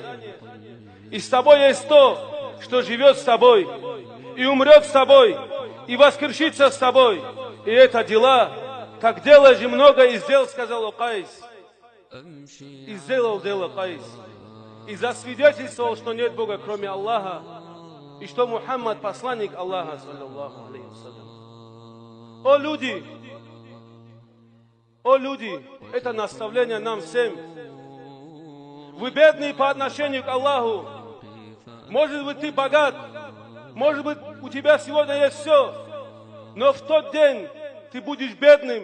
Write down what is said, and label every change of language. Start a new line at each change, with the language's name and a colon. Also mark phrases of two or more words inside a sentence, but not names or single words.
Russian: И с тобой есть то, что живет с тобой, и умрет с тобой, и воскрешится с тобой. И это дела, как делаешь много, и сделал, сказал Кайс. И сделал дело Кайс. И засвидетельствовал, что нет Бога, кроме Аллаха, и что Мухаммад посланник Аллаха,
Arabic: صلى الله عليه وسلم.
Russian: О люди, это наставление нам всем. Вы бедные по отношению к Аллаху. Может быть, ты богат, может быть, у тебя сегодня есть все, но в тот день ты будешь бедным.